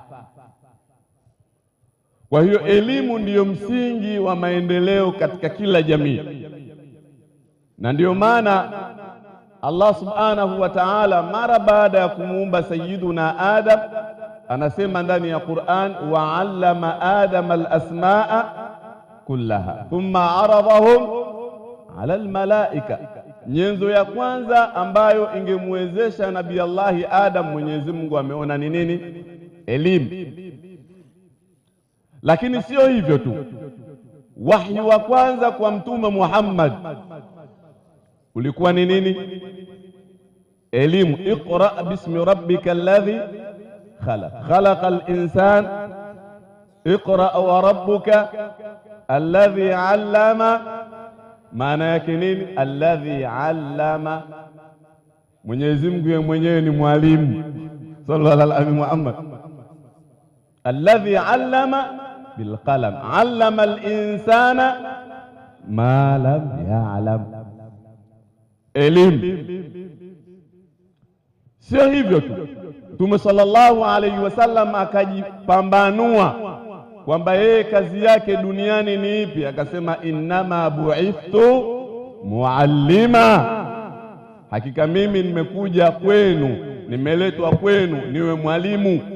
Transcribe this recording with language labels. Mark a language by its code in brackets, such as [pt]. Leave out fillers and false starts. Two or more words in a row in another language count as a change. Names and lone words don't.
[sw] Kwa hiyo elimu ndiyo msingi wa maendeleo katika kila jamii. Na ndiyo maana Allah [ar] سبحانه وتعالى [sw] mara baada ya kumuumba sayyiduna Adam anasema ndani ya Qur'an, [ar] وعلّم آدم الأسماء كلها ثم عرضهم على الملائكة. [sw] Nyenzo ya kwanza ambayo ingemwezesha Nabii Allah Adam, Mwenyezi Mungu ameona ni nini? Elimu. Lakini sio hivyo tu, wahyi wa kwanza kwa Mtume Muhammad ulikuwa ni nini? Elimu. [ar] اقرأ باسم ربك الذي خلق، خلق الإنسان، اقرأ وربك الذي علّم. [sw] Maana yake nini? [ar] الذي علّم. [sw] Mwenyezi Mungu yeye mwenyewe ni mwalimu. [ar] صلى الله عليه محمد. الذي علّم بالقلم، علّم الإنسان ما لم يعلم. [sw] Elimu. Sio hivyo tu, Mtume [ar] صلى الله عليه وسلم [sw] akajipambanua kwamba yeye kazi yake duniani ni ipi? Akasema, [ar] إنما بعثت معلما, [sw] hakika mimi nimekuja kwenu, nimeletwa kwenu niwe mwalimu.